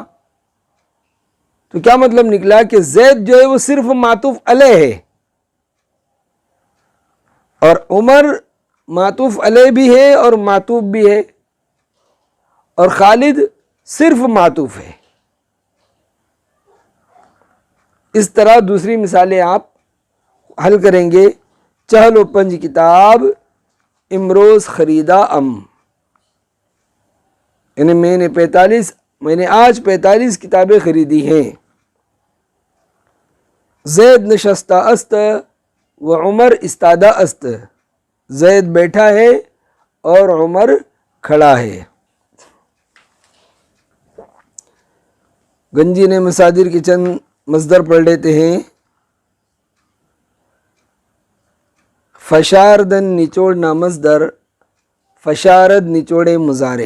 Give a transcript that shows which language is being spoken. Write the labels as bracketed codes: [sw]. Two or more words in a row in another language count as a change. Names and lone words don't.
[ur] تو کیا مطلب نکلا کہ زید جو ہے وہ صرف معطوف علیہ ہے، اور عمر معطوف علیہ بھی ہے اور معطوف بھی ہے، اور خالد صرف معطوف ہے۔ اس طرح دوسری مثالیں آپ حل کریں گے۔ [fa] چہل و پنج کتاب امروز خریدا [ur] یعنی میں نے آج 45 کتابیں خریدی ہیں۔ [fa] زید نشستہ است و عمر استادہ است، [ur] زید بیٹھا ہے اور عمر کھڑا ہے۔ گنجی نے مصادر کے چند مصدر پڑھ لیتے ہیں۔ فشاردن نچوڑنا مصدر، فشارد نچوڑے مضارع۔